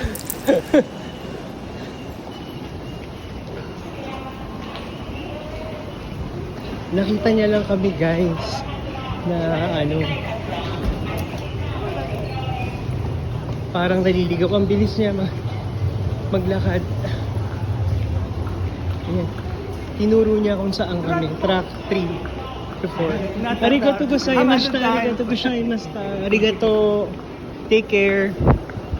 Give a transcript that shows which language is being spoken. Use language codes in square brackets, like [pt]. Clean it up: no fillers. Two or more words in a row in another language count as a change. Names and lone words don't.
[tl] Nakita niya lang kami guys na parang naliligaw. Ang bilis niya maglakad. Ayan. Tinuro niya kung saan kami. [en] Track 3 to 4. [ja] ありがとうございました。ありがとうございました. Arigato. [en] Take care.